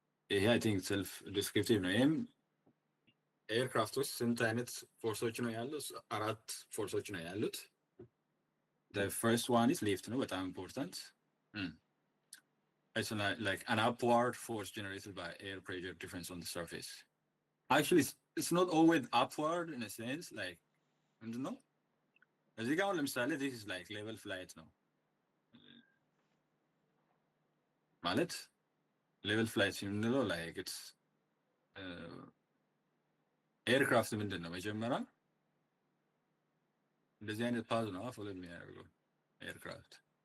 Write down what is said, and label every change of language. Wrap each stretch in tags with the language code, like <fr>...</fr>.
<am>ይሄ</am> <en>አይ ቲንክ ሰልፍ ዲስክሪፕቲቭ</en> <am>ነው። ይሄም ኤርክራፍቶች ስንት አይነት ፎርሶች ነው ያሉት?</am> <en>4</en> <am>ፎርሶች ነው ያሉት።</am> <en>the first one is lift</en> <am>ነው፣ በጣም</am> <en>important. It's like an upward force generated by air pressure difference on the surface. Actually it's not always upward in a sense, like</en> <am>ምንድን ነው እዚህ ጋር ለምሳሌ</am> <en>this is like level flight</en> <am>ነው ማለት level flight የምንለው</am> <en>like it's</en> <am>ኤርክራፍት ምንድን ነው መጀመሪያ እንደዚህ አይነት ፓዝ ነው ፎሎ የሚያደርገው ኤርክራፍት</am>